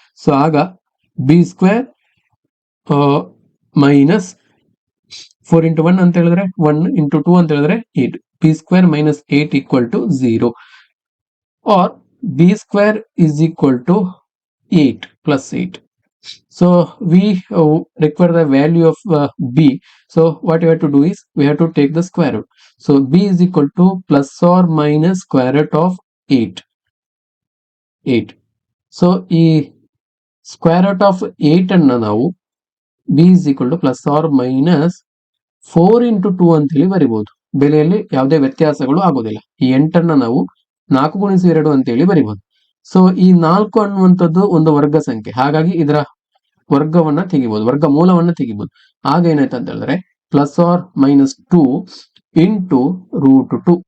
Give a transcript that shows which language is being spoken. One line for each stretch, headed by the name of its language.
Kannada: So ಆಗ B square minus 4 into 1 ಅಂತ ಹೇಳಿದ್ರೆ 1 ಇಂಟು 2 ಅಂತ ಹೇಳಿದ್ರೆ 8, B square minus 8 equal to 0,
English: Or b square is equal to 8 plus 8. So we require the value of b. So what you have to do is we have to take the square root. So b is equal to plus or minus square root of 8. So ಈ square root of 8
Kannada: ಅನ್ನು ನಾವು
English: b is equal to plus or minus 4 into 2
Kannada: ಅಂತೇಳಿ ಬರಿಬಹುದು. ಬೆಲೆಯಲ್ಲಿ ಯಾವುದೇ ವ್ಯತ್ಯಾಸಗಳು ಆಗೋದಿಲ್ಲ. ಈ 8 ನಾವು 4 ಗುಣಿಸಿ 2 ಅಂತೇಳಿ ಬರಿಬಹುದು. ಸೊ ಈ 4 ಅನ್ನುವಂಥದ್ದು ಒಂದು ವರ್ಗ ಸಂಖ್ಯೆ, ಹಾಗಾಗಿ ಇದರ ವರ್ಗವನ್ನ ತೆಗಿಬಹುದು, ವರ್ಗ ಮೂಲವನ್ನ ತೆಗಿಬಹುದು. ಆಗ ಏನಾಯ್ತು ಅಂತ ಹೇಳಿದ್ರೆ plus R minus 2 into root 2.